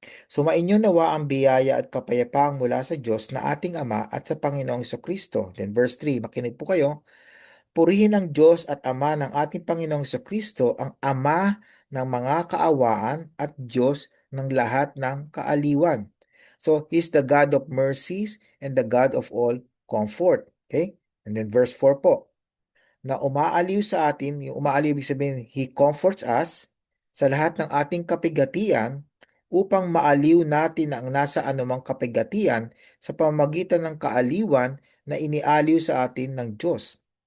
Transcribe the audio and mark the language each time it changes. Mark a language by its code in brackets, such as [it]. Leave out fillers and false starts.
[tl] Sumainyo nawa ang biyaya at kapayapaan mula sa Diyos na ating Ama at sa Panginoong Kristo. Then verse 3, makinig po kayo. Purihin ang Diyos at Ama ng ating Panginoong Kristo, ang Ama ng mga kaawaan at Diyos ng lahat ng kaaliwan. [en] So, He's the God of mercies and the God of all comfort. Okay? [tl] And then verse 4 po, na umaaliw sa atin, yung umaaliw ibig sabihin, [en] He comforts us [tl] sa lahat ng ating kapigatian upang maaliw natin ang nasa anumang kapigatian sa pamamagitan ng kaaliwan na inialiw sa atin ng Diyos.